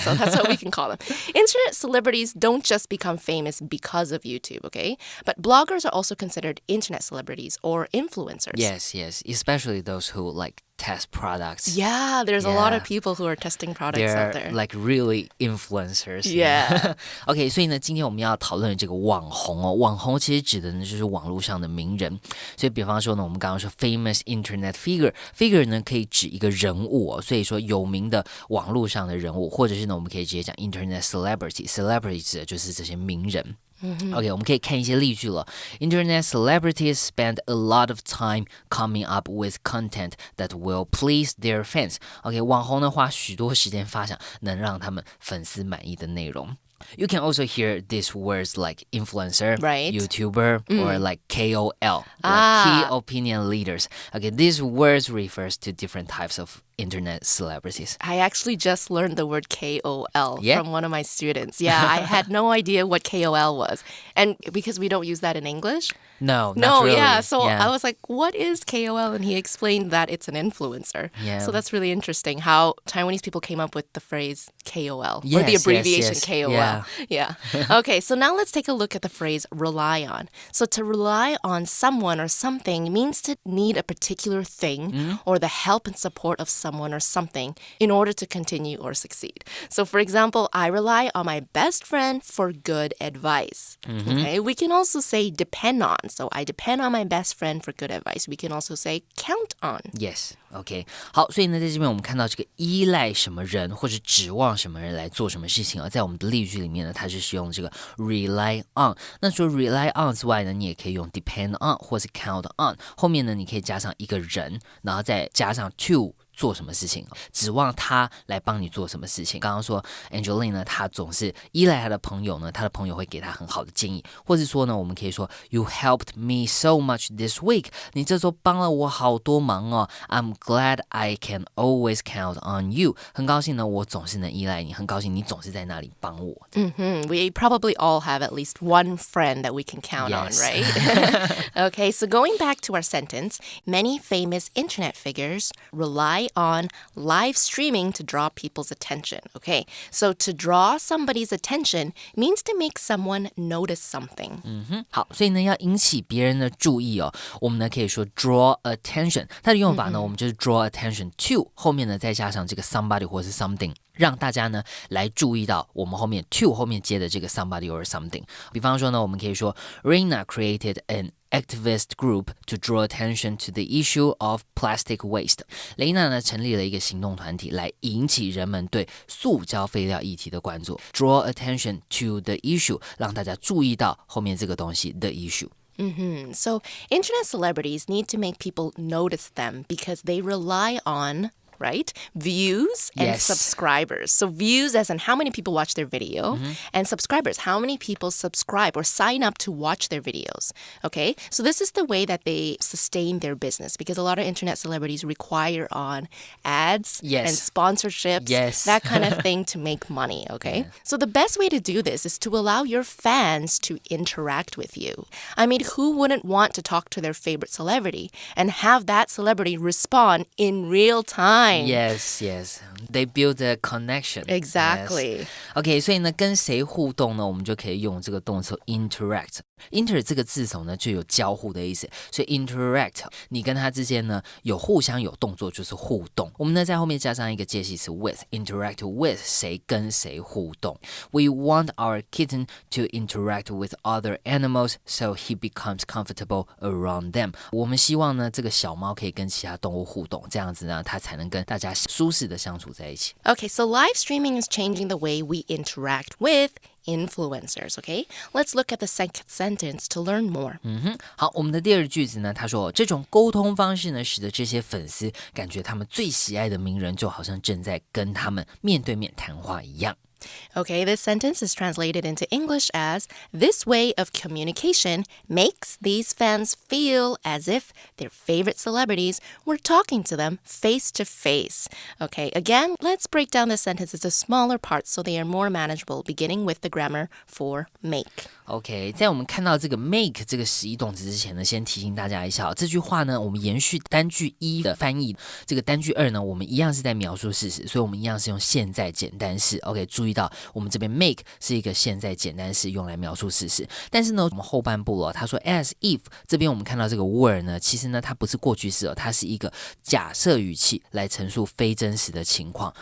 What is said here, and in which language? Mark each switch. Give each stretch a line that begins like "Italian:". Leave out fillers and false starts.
English: so that's what we can call them. Internet celebrities don't just become famous because of YouTube, okay? But bloggers are also considered internet celebrities or influencers. Yes, especially those who like test products. Yeah, there's a lot of people who are testing products out there. They're like really influencers. Yeah.
Chinese: OK, 所以呢，今天我们要讨论的这个网红哦，网红其实指的呢就是网络上的名人。所以比方说呢，我们刚刚说 famous internet figure 呢可以指一个人物哦，所以说有名的网络上的人物，或者是呢我们可以直接讲 internet celebrity 指的就是这些名人。 OK， 我们可以看一些例句了。
English: Internet celebrities spend a lot of time coming up with content that will please their fans.
Chinese: OK， 网红呢花许多时间发想能让他们粉丝满意的内容。
English: You can also hear these words like influencer, right. YouTuber, or like KOL, like key opinion leaders. Okay, these words refers to different types of internet celebrities. I actually just learned the word KOL Yeah? from one of my students. Yeah, I had no idea what KOL was. And because we don't use that in English. No, not really. Yeah. So I was like, what is KOL? And he explained that it's an influencer. Yeah. So that's really interesting how Taiwanese people came up with the phrase KOL Yes, or the abbreviation yes. KOL. Yeah. Okay, so now let's take a look at the phrase rely on. So to rely on someone or something means to need a particular thing or the help and support of someone or something in order to continue or succeed. So for example, I rely on my best friend for good advice. Okay, we can also say depend on. So I depend on my best friend for good advice. We can also say count on. Yes, OK.
Chinese: 好，所以呢，在这边我们看到这个依赖什么人或者指望什么人来做什么事情啊，在我们的例句里面呢，它是使用这个 rely on。那除了 rely on 之外呢，你也可以用 depend on 或是 count on。后面呢，你可以加上一个人，然后再加上 to。做什么事情，指望他来帮你做什么事情。刚刚说 Angeline 呢，她总是依赖她的朋友呢，她的朋友会给她很好的建议，或是说呢，我们可以说 You helped me so much this week，你这周帮了我好多忙哦。 I'm glad I can always count on you，很高兴呢，我总是能依赖你，很高兴你总是在那里帮我。
English: We probably all have at least one friend that we can count on, Yes. right? Okay, so going back to our sentence, many famous internet figures rely on live streaming to draw people's attention. Okay, so to draw somebody's attention means to make someone notice something.
Chinese: 好，所以呢，要引起别人的注意哦，我们呢可以说 draw attention，它的用法呢，我们就是 draw attention to，后面呢再加上这个 somebody 或是 something。让大家呢来注意到我们后面 to 后面接的这个 somebody or something。
English: 比方说呢，我们可以说 Reina created an activist group to draw attention to the issue of plastic waste。
Chinese: 雷娜呢成立了一个行动团体来引起人们对塑胶废料议题的关注。 Draw attention to the issue，让大家注意到后面这个东西 the issue。
English: So internet celebrities need to make people notice them because they rely on right? Views and Yes. subscribers. So views as in how many people watch their video and subscribers, how many people subscribe or sign up to watch their videos. Okay? So this is the way that they sustain their business because a lot of internet celebrities require on ads Yes. and sponsorships, Yes. that kind of thing to make money, okay? So the best way to do this is to allow your fans to interact with you. I mean, who wouldn't want to talk to their favorite celebrity and have that celebrity respond in real time? Yes, they build a connection. Exactly. Yes.
Chinese: OK， 所以呢，跟谁互动呢？我们就可以用这个动词 interact。inter 这个字首呢就有交互的意思，所以 interact 你跟他之间呢有互相有动作，就是互动。我们呢在后面加上一个介系词 with， interact with 谁跟谁互动。
English: We want our kitten to interact with other animals so he becomes comfortable around them。
Chinese: 我们希望呢这个小猫可以跟其他动物互动，这样子呢它才能跟大家舒适的相处在一起。
English: Okay, so live streaming is changing the way we interact with influencers, okay? Let's look at the second sentence to learn more.
Chinese: 好，我们的第二句子呢，他说这种沟通方式呢，使得这些粉丝感觉他们最喜爱的名人就好像正在跟他们面对面谈话一样。
English: Okay, this sentence is translated into English as, this way of communication makes these fans feel as if their favorite celebrities were talking to them face to face. Okay, again, let's break down this sentence into smaller parts so they are more manageable, beginning with the grammar for make.
Chinese: OK， 在我们看到这个 make 这个实义动词之前呢，先提醒大家一下，这句话呢，我们延续单句1的翻译，这个单句2呢，我们一样是在描述事实，所以我们一样是用现在简单式。OK， 注意意到我们这边 make 是一个现在简单式用来描述事实，但是呢我们后半部他说 as if 这边我们看到这个 were 呢，其实呢它不是过去式它是一个假设语气来陈述非真实的情况。